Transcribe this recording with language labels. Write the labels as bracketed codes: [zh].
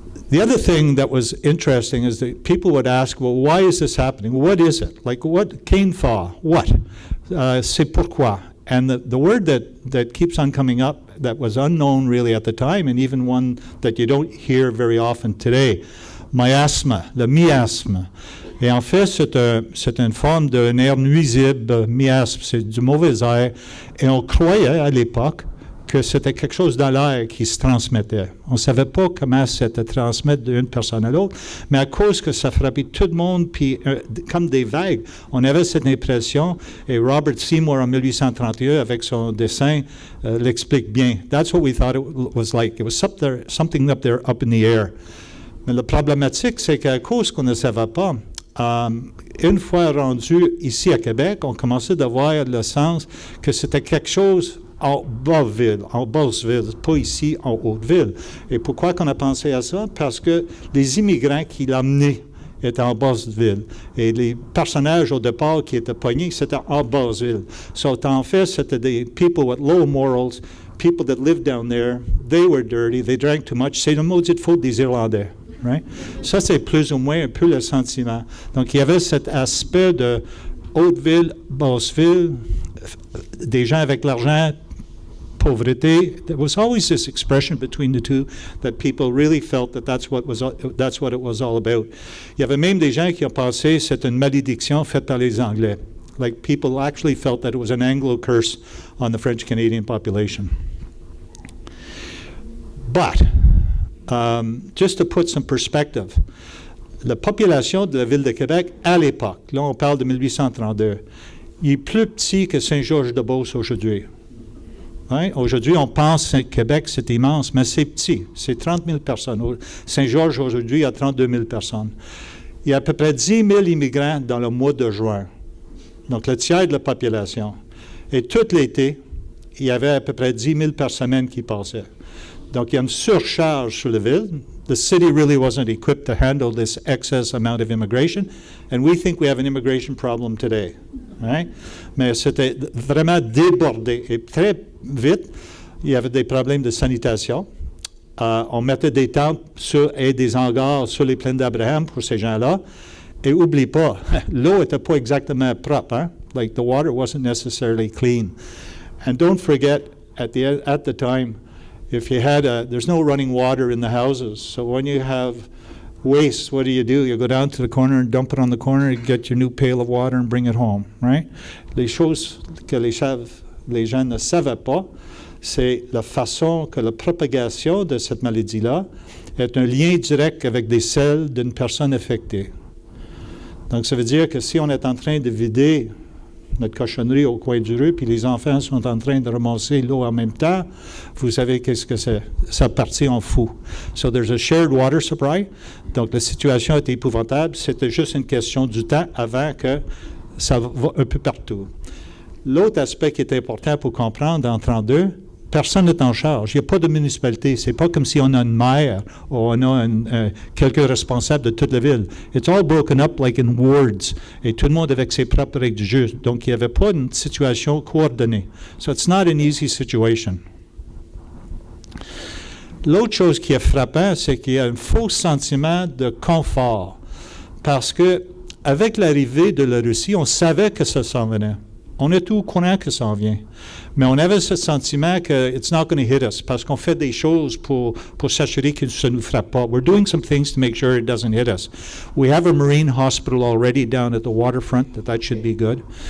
[en] The other thing that was interesting is that people would ask, well, why is this happening? What is it? Like, what? Cain fa? What? [fr] C'est pourquoi? [en] And the word that keeps on coming up that was unknown really at the time, and even one that you don't hear very often today, miasme, le miasme. [fr] Et en fait, c'est une forme d'un air nuisible, miasme, c'est du mauvais air. Et on croyait à l'époque que c'était quelque chose dans l'air qui se transmettait. On ne savait pas comment c'était transmettre d'une personne à l'autre, mais à cause que ça frappait tout le monde, puis comme des vagues, on avait cette impression, et Robert Seymour en 1831, avec son dessin, l'explique bien. [en] That's what we thought it was like. It was something up there, up in the air. [fr] Mais la problématique, c'est qu'à cause qu'on ne savait pas, une fois rendu ici à Québec, on commençait à voir le sens que c'était quelque chose en basse-ville, pas ici, en haute-ville. Et pourquoi qu'on a pensé à ça? Parce que les immigrants qui l'amenaient étaient en basse-ville. Et les personnages au départ qui étaient pognés, c'était en basse-ville. [en] So, [fr] en fait, c'était des [en] people with low morals, people that lived down there, they were dirty, they drank too much. [fr] C'est le maudite faute des Irlandais. [en] Right? [fr] Ça, c'est plus ou moins un peu le sentiment. Donc, il y avait cet aspect de haute-ville, basse-ville, des gens avec l'argent, pauvreté. [en] There was always this expression between the two that people really felt that that's what it was all about. [fr] Il y avait même des gens qui ont pensé que c'était une malédiction faite par les Anglais. [en] Like people actually felt that it was an Anglo curse on the French-Canadian population. But just to put some perspective, [fr] la population de la ville de Québec à l'époque, là on parle de 1832, il est plus petit que Saint-Georges-de-Beauce aujourd'hui. Hein? Aujourd'hui, on pense que Québec, c'est immense, mais c'est petit. C'est 30 000 personnes. Saint-Georges, aujourd'hui, il y a 32 000 personnes. Il y a à peu près 10 000 immigrants dans le mois de juin. Donc, le tiers de la population. Et tout l'été, il y avait à peu près 10 000 par semaine qui passaient. Donc, il y a une surcharge sur la ville. [en] The city really wasn't equipped to handle this excess amount of immigration, and we think we have an immigration problem today. Right? [fr] Mais c'était vraiment débordé. Et très vite, il y avait des problèmes de sanitation. On mettait des tentes et des hangars sur les plaines d'Abraham pour ces gens-là. Et oublie pas, l'eau n'était pas exactement propre. Hein? [en] Like the water wasn't necessarily clean. And don't forget, at the time, if you had there's no running water in the houses. So when you have waste, what do? You go down to the corner and dump it on the corner, get your new pail of water and bring it home, right? [fr] Les choses que les gens ne savaient pas, c'est la façon que la propagation de cette maladie-là est un lien direct avec des selles d'une personne affectée. Donc, ça veut dire que si on est en train de vider notre cochonnerie au coin du rue, puis les enfants sont en train de ramasser l'eau en même temps, vous savez qu'est-ce que c'est? Ça partit en fou. [en] So there's a shared water supply. [fr] Donc, la situation était épouvantable. C'était juste une question du temps avant que ça va un peu partout. L'autre aspect qui est important pour comprendre en 1932, personne n'est en charge. Il n'y a pas de municipalité. C'est pas comme si on a une maire ou on a quelqu'un responsable de toute la ville. [en] It's all broken up like in wards. [fr] Et tout le monde avec ses propres règles du jeu. Donc, il n'y avait pas une situation coordonnée. [en] So it's not an easy situation. [fr] L'autre chose qui est frappant, c'est qu'il y a un faux sentiment de confort. Parce que avec l'arrivée de la Russie, on savait que ça s'en venait. On est tout au courant que ça en vient. Mais on avait ce sentiment que [en] it's not going to hit us [fr] parce qu'on fait des choses pour s'assurer que ça ne nous frappe pas. [en] We're doing some things to make sure it doesn't hit us. We have a marine hospital already down at the waterfront, that should be good.